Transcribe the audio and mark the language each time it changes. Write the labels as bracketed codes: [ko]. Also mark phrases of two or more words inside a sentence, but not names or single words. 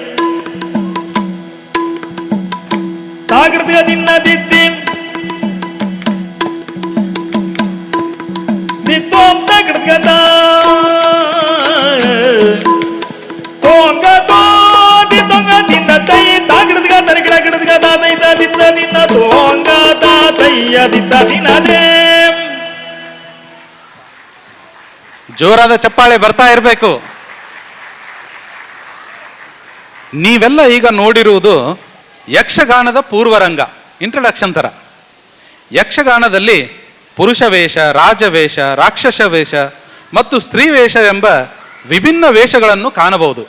[kn] ತಾಗಿಡ್ಗ ದಿನ ದಿದ್ದಿಂ ದಿತ್ತೋಂ ತಾಗಿಡ್ಗ ತಾ ತೋಂಗ ತೋದಿ ತೊಂಗ ದಿನ ತೈ ತಾಗಿಡ್ಗ ತರಿಗಿಡ ಗಿಡದ್ಗ ತಾತೈತ ದಿತ್ತ ದಿನ ತೋಂಗ ತಾತಯ್ಯ ದಿತ್ತ ದಿನ ದೇಂ. ಜೋರಾದ ಚಪ್ಪಾಳೆ ಬರ್ತಾ ಇರಬೇಕು. ನೀವೆಲ್ಲ ಈಗ ನೋಡಿರುವುದು ಯಕ್ಷಗಾನದ ಪೂರ್ವರಂಗ, ಇಂಟ್ರಡಕ್ಷನ್ ತರ. ಯಕ್ಷಗಾನದಲ್ಲಿ ಪುರುಷ ವೇಷ, ರಾಜವೇಷ, ರಾಕ್ಷಸ ವೇಷ ಮತ್ತು ಸ್ತ್ರೀ ವೇಷ ಎಂಬ ವಿಭಿನ್ನ ವೇಷಗಳನ್ನು ಕಾಣಬಹುದು.